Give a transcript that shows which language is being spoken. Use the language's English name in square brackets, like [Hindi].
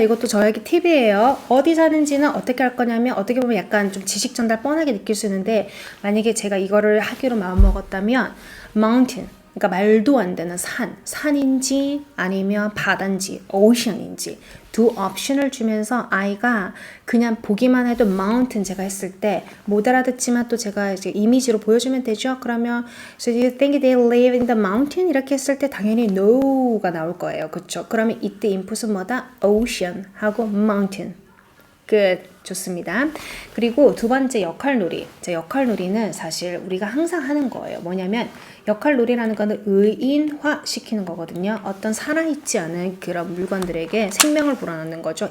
[Korean] 이것도 저에게 팁이에요. 어디 사는지는 어떻게 할 거냐면, 어떻게 보면 약간 좀 지식 전달 뻔하게 느낄 수 있는데, 만약에 제가 이거를 하기로 마음먹었다면 mountain, 그러니까 말도 안 되는 산인지 아니면 바다인지 ocean인지 두 옵션을 주면서 아이가 그냥 보기만 해도 mountain 제가 했을 때 못 알아듣지만 또 제가 이제 이미지로 보여주면 되죠. 그러면 [English] so do you think they live in the mountain? [Korean] 이렇게 했을 때 당연히 no가 나올 거예요. 그렇죠? 그러면 이때 인풋은 뭐다? ocean 하고 mountain. 끝. 좋습니다. 그리고 두 번째 역할놀이. 역할놀이는 사실 우리가 항상 하는 거예요. 뭐냐면 역할놀이라는 거는 의인화 시키는 거거든요. 어떤 살아있지 않은 그런 물건들에게 생명을 불어넣는 거죠.